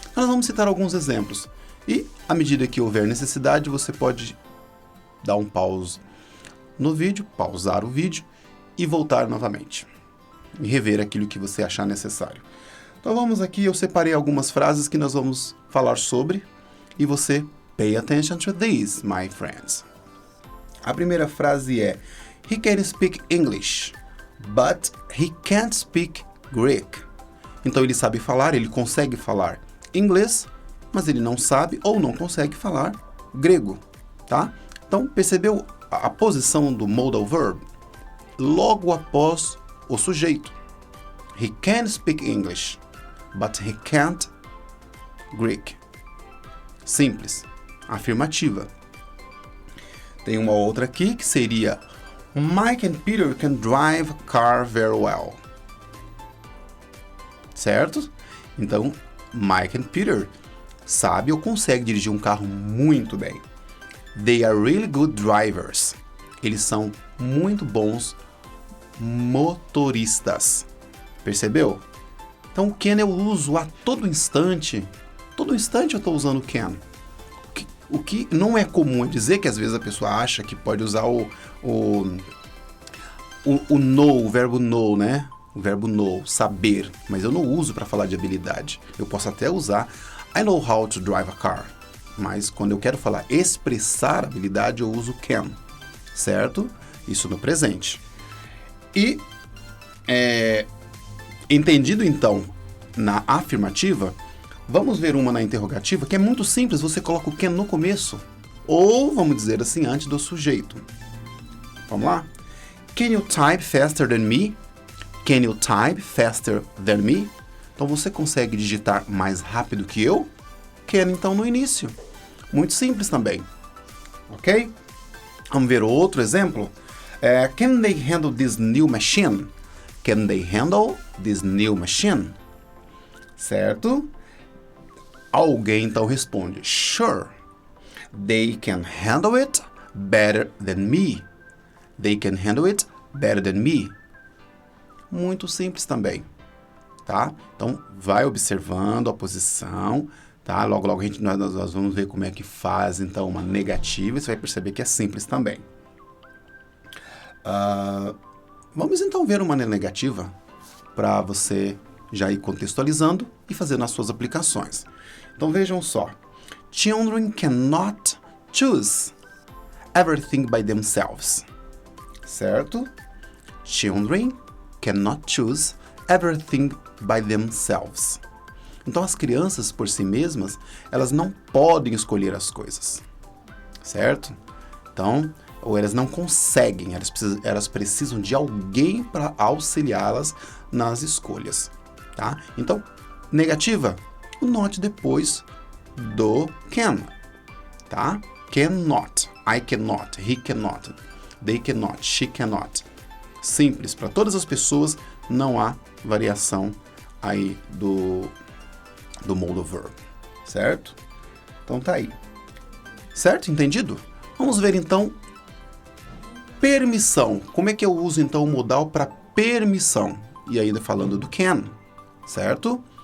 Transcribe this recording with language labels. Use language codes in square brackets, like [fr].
[pt] Nós vamos citar alguns exemplos e, à medida que houver necessidade, você pode dar um pause no vídeo, pausar o vídeo e voltar novamente e rever aquilo que você achar necessário. Então vamos aqui, eu separei algumas frases que nós vamos falar sobre e você [en] pay attention to these, my friends. [pt] A primeira frase é: [en] He can speak English, but he can't speak Greek. [pt] Então ele sabe falar, ele consegue falar inglês, mas ele não sabe ou não consegue falar grego, tá? Então percebeu a posição do modal verb? Logo após o sujeito. [en] He can speak English, but he can't Greek. [pt] Simples. Afirmativa. Tem uma outra aqui que seria: [en] Mike and Peter can drive a car very well. [pt] Certo? Então, Mike and Peter sabe ou consegue dirigir um carro muito bem. [en] They are really good drivers. [pt] Eles são muito bons motoristas. Percebeu? Então, o can eu uso a todo instante. Todo instante eu estou usando can. O que não é comum é dizer, que às vezes a pessoa acha que pode usar o know, o verbo know, né? O verbo know, saber. Mas eu não uso para falar de habilidade. Eu posso até usar [en] I know how to drive a car. [pt] Mas quando eu quero falar expressar habilidade, eu uso can. Certo? Isso no presente. E, entendido então na afirmativa, vamos ver uma na interrogativa, que é muito simples, você coloca o can no começo, ou, vamos dizer assim, antes do sujeito. Vamos lá? [en] Can you type faster than me? Can you type faster than me? [pt] Então, você consegue digitar mais rápido que eu? Can, então, no início. Muito simples também. Ok? Vamos ver outro exemplo. [en] Can they handle this new machine? Can they handle this new machine? [pt] Certo? Alguém então responde: Sure. [en] They can handle it better than me. They can handle it better than me. [pt] Muito simples também, tá? Então, vai observando a posição, tá? Logo, logo nós vamos ver como é que faz, então, uma negativa e você vai perceber que é simples também. Vamos, então, ver uma negativa para você já ir contextualizando e fazendo as suas aplicações. Então, vejam só. [en] Children cannot choose everything by themselves. [pt] Certo? [en] Children cannot choose everything by themselves. [pt] Então, as crianças, por si mesmas, elas não podem escolher as coisas, certo? Então, ou elas não conseguem, elas precisam de alguém para auxiliá-las nas escolhas, tá? Então, negativa, o not depois do can, tá? [en] Cannot, I cannot, he cannot, they cannot, she cannot. [pt] Simples, para todas as pessoas, não há variação aí do modal verb, certo? Então tá aí. Certo? Entendido? Vamos ver então permissão. Como é que eu uso então o modal para permissão? E ainda falando do can, certo?